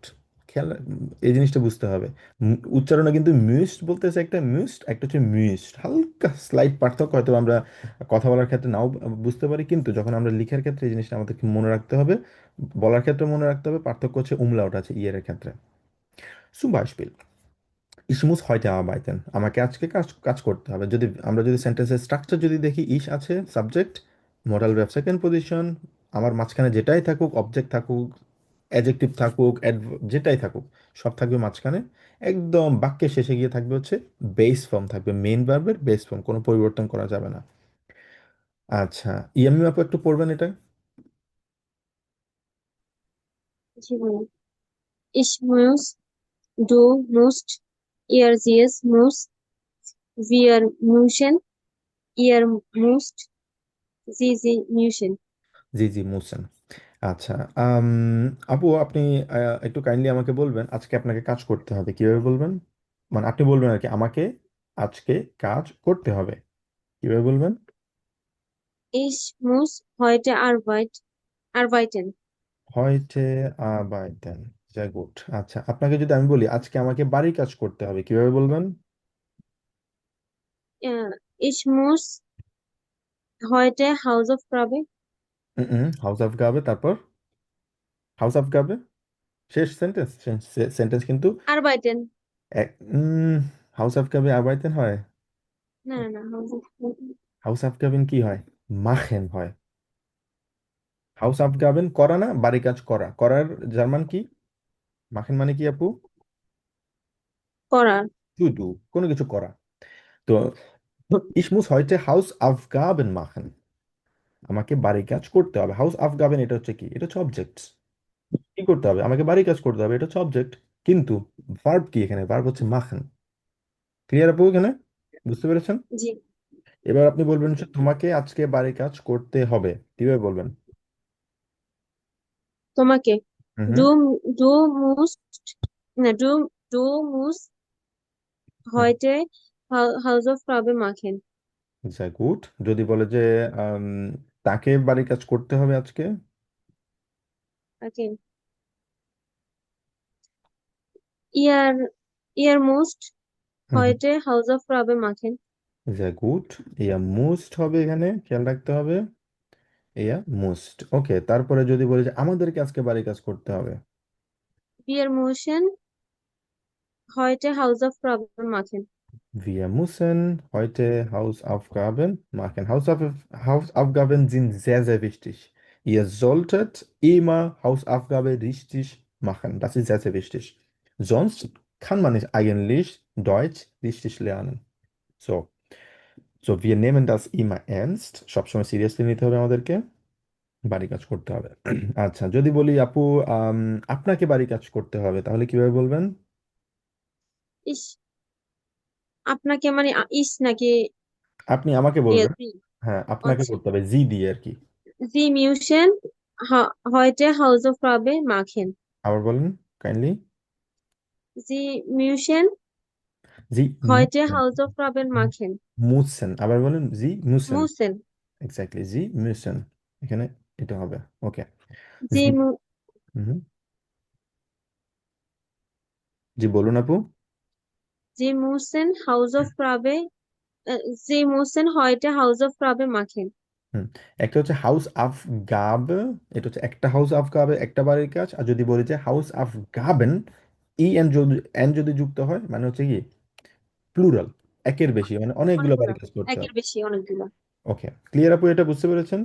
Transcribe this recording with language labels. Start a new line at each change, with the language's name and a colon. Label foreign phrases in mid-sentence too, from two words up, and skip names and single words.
Bangla: খেয়াল, এই জিনিসটা বুঝতে হবে। উচ্চারণে কিন্তু মিস্ট বলতেছে একটা, মিস্ট একটা হচ্ছে মিস্ট, হালকা স্লাইট পার্থক্য হয়তো আমরা কথা বলার ক্ষেত্রে নাও বুঝতে পারি, কিন্তু যখন আমরা লিখার ক্ষেত্রে এই জিনিসটা আমাদেরকে মনে রাখতে হবে। বলার ক্ষেত্রে মনে রাখতে হবে, পার্থক্য হচ্ছে উমলাউট আছে ইয়ের ক্ষেত্রে।
German: zum Beispiel, ich muss heute arbeiten,
Bangla: আমাকে আজকে কাজ কাজ করতে হবে। যদি আমরা যদি সেন্টেন্সের স্ট্রাকচার যদি দেখি, ইস আছে সাবজেক্ট,
English: modal verb second position,
Bangla: আমার মাঝখানে যেটাই থাকুক, অবজেক্ট থাকুক, অ্যাডজেক্টিভ থাকুক, যেটাই থাকুক, সব থাকবে মাঝখানে। একদম বাক্যের শেষে গিয়ে থাকবে হচ্ছে
English: base form,
Bangla: থাকবে
English: main verb base form,
Bangla: কোনো পরিবর্তন করা যাবে না। আচ্ছা, ইয়ামি আপু একটু পড়বেন এটা। জি ভাইয়া।
German: Ich muss, du musst, ihr sie muss, wir müssen, ihr müsst, Sie, müssen.
Bangla: জি জি মুসেন। আচ্ছা, আপু আপনি একটু কাইন্ডলি আমাকে বলবেন আজকে আপনাকে কাজ করতে হবে কিভাবে বলবেন? মানে আপনি বলবেন আর কি আমাকে আজকে কাজ করতে হবে কিভাবে বলবেন?
German: Ich muss heute arbeiten. heute arbeiten. sehr gut।
Bangla: আচ্ছা, আপনাকে যদি আমি বলি আজকে আমাকে বাড়ির কাজ করতে হবে কিভাবে বলবেন?
German: Ich muss heute Hausaufgabe
Bangla: হাউস অফ গাবে, তারপর হাউস অফ গাবে শেষ সেন্টেন্স, সেন্টেন্স কিন্তু
German: arbeiten. Hausaufgabe arbeiten
Bangla: হয়। না, না, না, Hausaufgabe. হাউস অফ গাবেন কি হয়? মাখেন হয়। হাউস অফ গাবেন করা না, বাড়ি কাজ করা, করার জার্মান কি? মাখেন মানে কি আপু? করা।
English: to do,
Bangla: কোনো কিছু করা। তো
German: ich muss heute Hausaufgaben machen,
Bangla: আমাকে বাড়ি কাজ করতে হবে। হাউস আফগাবেন এটা হচ্ছে কি? এটা হচ্ছে অবজেক্ট। কি করতে হবে? আমাকে বাড়ি কাজ করতে হবে, এটা হচ্ছে অবজেক্ট। কিন্তু ভার্ব কি এখানে? ভার্ব হচ্ছে মাখেন। ক্লিয়ার আপু এখানে? বুঝতে পেরেছেন? জি, এবার আপনি বলবেন হচ্ছে তোমাকে আজকে বাড়ি কাজ করতে হবে কিভাবে বলবেন? তোমাকে। হুম হুম।
German: Du, du musst, du musst হুম। heute Hausaufgabe machen. sehr gut।
Bangla: যদি বলে যে আম, তাকে বাড়ি কাজ করতে হবে আজকে।
German: Okay. Ihr müsst হুম হুম। heute Hausaufgabe machen. sehr gut। ihr müsst
Bangla: হবে এখানে, খেয়াল রাখতে হবে।
German: ihr müsst, ওকে।
Bangla: তারপরে যদি বলি যে আমাদেরকে আজকে বাড়ি কাজ করতে হবে।
German: Wir müssen heute Hausaufgabe machen. Wir müssen heute Hausaufgaben machen. Hausaufgaben sind sehr, sehr wichtig. Ihr solltet immer Hausaufgabe richtig machen. Das ist sehr, sehr wichtig. Sonst kann man nicht eigentlich Deutsch richtig lernen. So, wir nehmen das immer ernst।
Bangla: সবসময় সিরিয়াসলি নিতে হবে আমাদেরকে, বাড়ি কাজ করতে হবে। আচ্ছা, যদি বলি আপু আম, আপনাকে বাড়ি কাজ করতে হবে তাহলে কিভাবে বলবেন? Ich, আপনাকে মানে ইস নাকি আপনি আমাকে বলবেন।
German: Sie?
Bangla: হ্যাঁ, আপনাকে আচ্ছা। করতে হবে জি দিয়ে আর কি।
German: Sie müssen heute Hausaufgabe machen.
Bangla: আবার বলেন কাইন্ডলি।
German: Sie müssen
Bangla: জি
German: heute মুসেন। Hausaufgaben machen.
Bangla: মুসেন, আবার বলেন
German: Sie müssen. Müssen.
Bangla: এক্স্যাক্টলি,
German: Sie müssen.
Bangla: এখানে এটা হবে, ওকে। জি।
German: Sie, mu-
Bangla: হুম। জি বলুন আপু।
German: Sie müssen Sie müssen heute Hausaufgabe machen. হুম।
Bangla: একটা হচ্ছে হাউস আফ গাবে, এটা হচ্ছে একটা হাউস আফ গাবে একটা বাড়ির কাজ। আর যদি বলি যে হাউস আফ গাবেন, ই এন যদি যুক্ত হয় মানে হচ্ছে কি প্লুরাল, একের বেশি, মানে অনেকগুলো অনেকগুলা। বাড়ির কাজ করতে একের হবে। বেশি অনেকগুলা। ওকে, ক্লিয়ার আপু, এটা বুঝতে পেরেছেন?